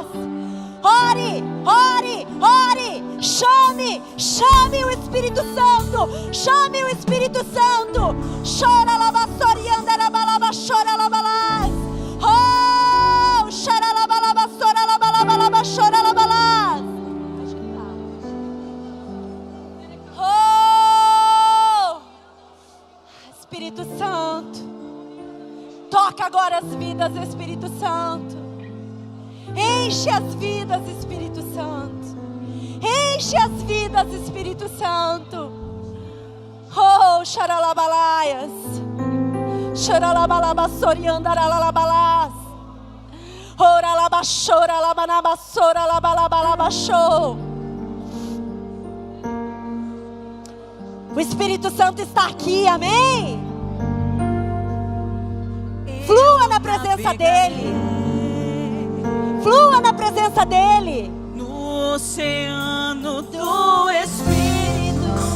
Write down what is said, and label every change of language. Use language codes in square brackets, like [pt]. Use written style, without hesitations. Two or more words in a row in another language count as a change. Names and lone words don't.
[pt] Ore, ore, ore. Chame o Espírito Santo. Chame o Espírito Santo. Choralaba, soriandarabalaba, choralabalás. Oh, choralabalaba, soralabalabalaba, choralabalás. Oh, Espírito Santo. Toca agora as vidas, Espírito Santo. Enche as vidas, Espírito Santo. Enche as vidas, Espírito Santo. Oh, xaralabalaias. Xaralabalaba, soriandaralabalás. Oralaba, choralabanaba, soralabalabalaba, show. O Espírito Santo está aqui, amém? Flua na presença dEle. Flua na presença dEle. No oceano do Espírito.